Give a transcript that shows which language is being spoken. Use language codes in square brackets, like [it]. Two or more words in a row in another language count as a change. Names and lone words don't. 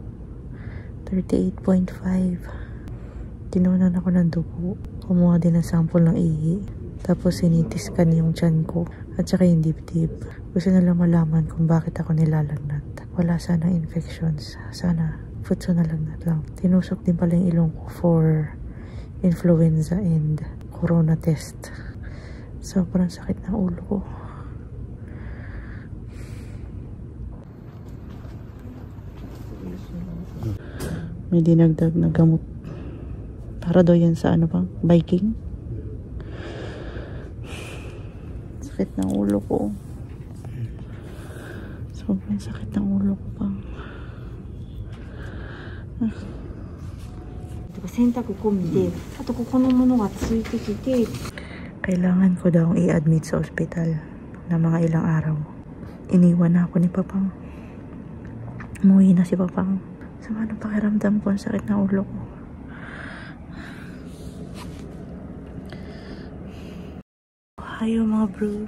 [tl] 38.5. Tinunan ako ng dugo. Kumuha din ng sample ng ihi. Tapos sinitiskan yung tiyan ko at saka yung dibdib. Gusto na lang malaman kung bakit ako nilalagnat. Wala sana infections. Sana futso na lagnat lang. Tinusok din pala yung ilong ko for [en] influenza and corona test. [tl] Sobrang sakit ng ulo ko. May dinagdag na gamot. Para daw yan sa ano bang? Biking? Sakit ng ulo ko. Sobrang sakit ng ulo ko pa. [ja] 洗濯込みで、あとここのものがついてきて、 [tl] Kailangan ko daw i-admit sa ospital na mga ilang araw. Iniwan na ako ni Papang. Umuwi na si Papang. Sama ng pakiramdam ko, ang sakit ng ulo ko. Hayo mga bro.